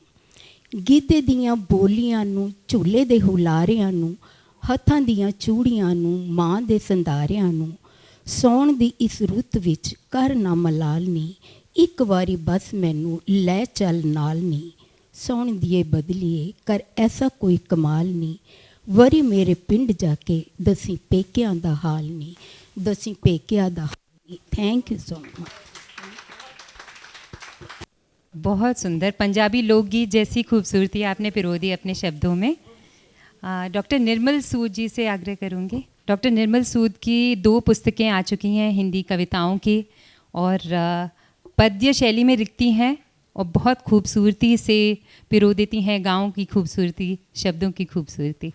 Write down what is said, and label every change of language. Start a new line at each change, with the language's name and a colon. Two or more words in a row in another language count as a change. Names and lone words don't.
Punjabi: ਗਿੱਧੇ ਦੀਆਂ ਬੋਲੀਆਂ ਨੂੰ, ਝੂਲੇ ਦੇ ਹੁਲਾਰਿਆਂ ਨੂੰ, ਹੱਥਾਂ ਦੀਆਂ ਚੂੜੀਆਂ ਨੂੰ, ਮਾਂ ਦੇ ਸੰਧਾਰਿਆਂ ਨੂੰ। ਸੌਣ ਦੀ ਇਸ ਰੁੱਤ ਵਿੱਚ ਕਰ ਨਾ ਮਲਾਲ ਨੀ, ਇੱਕ ਵਾਰੀ ਬਸ ਮੈਨੂੰ ਲੈ ਚੱਲ ਨਾਲ ਨੀ। ਸੌਣ ਦੀਏ ਬਦਲੀਏ ਕਰ ਐਸਾ ਕੋਈ ਕਮਾਲ ਨਹੀਂ, ਵਰੀ ਮੇਰੇ ਪਿੰਡ ਜਾ ਕੇ ਦਸੀਂ ਪੇਕਿਆਂ ਦਾ ਹਾਲ ਨਹੀਂ, ਦਸੀਂ ਪੇਕਿਆਂ ਦਾ।
English: Thank you so much.
Hindi: बहुत सुंदर पंजाबी लोकगीत जैसी खूबसूरती आपने पिरो दी अपने शब्दों में। डॉक्टर निर्मल सूद जी से आग्रह करूँगी। डॉक्टर निर्मल सूद की 2 पुस्तकें आ चुकी हैं हिंदी कविताओं की और पद्य शैली में लिखती हैं और बहुत खूबसूरती से पिरो देती हैं गाँव की खूबसूरती, शब्दों की खूबसूरती।